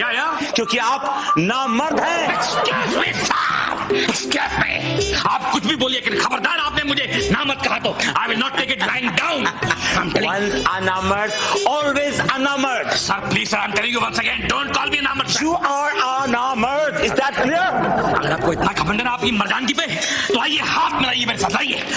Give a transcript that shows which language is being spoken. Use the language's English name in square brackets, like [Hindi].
[Hindi] या क्योंकि आप नामर्द हैं। आप कुछ भी बोलिए, लेकिन खबरदार आपने मुझे नामर्द कहा तो [English] I will not take it lying down. Once अनामर्द, always अनामर्द। Sir please sir, I am telling you once again, don't call me नामर्द। You are अनामर्द, is that clear? [Hindi] अगर आपको इतना घमंड है आपकी मर्दानगी पे, तो आइए हाथ मिलाइए मेरे साथ, आइए।